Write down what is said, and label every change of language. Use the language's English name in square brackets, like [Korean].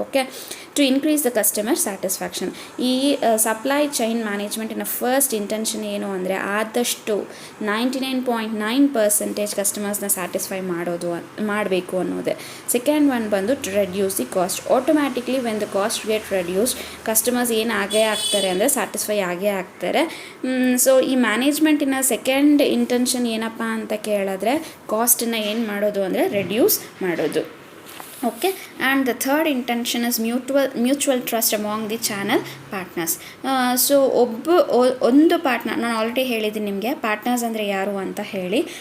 [English] Okay, to increase the customer satisfaction. [Kannada] ಈ supply chain ಮ್ಯಾನೇಜ್ಮೆಂಟಿನ first intention ಏನು ಅಂದರೆ ಆದಷ್ಟು 99.9% ಕಸ್ಟಮರ್ಸ್ನ ಸ್ಯಾಟಿಸ್ಫೈ ಮಾಡಬೇಕು ಅನ್ನೋದೇ. ಸೆಕೆಂಡ್ ಒನ್ ಬಂದು [English] To reduce the cost. Automatically when the cost get reduced, [Kannada] customers ಏನು ಆಗೇ ಆಗ್ತಾರೆ ಅಂದರೆ ಸ್ಯಾಟಿಸ್ಫೈ ಆಗೇ ಆಗ್ತಾರೆ. ಸೊ ಈ ಮ್ಯಾನೇಜ್ಮೆಂಟಿನ ಸೆಕೆಂಡ್ ಇಂಟೆನ್ಷನ್ ಏನಪ್ಪ ಅಂತ ಕೇಳಿದ್ರೆ ಕಾಸ್ಟನ್ನು ಏನು ಮಾಡೋದು ಅಂದರೆ ರೆಡ್ಯೂಸ್ ಮಾಡೋದು. [English] Okay, and the third intention is mutual trust among the channel partners. [Kannada] So ಒಂದು ಪಾರ್ಟ್ನರ್, ನಾನು ಆಲ್ರೆಡಿ ಹೇಳಿದ್ದೀನಿ ನಿಮಗೆ ಪಾರ್ಟ್ನರ್ಸ್ ಅಂದರೆ ಯಾರು ಅಂತ ಹೇಳಿ.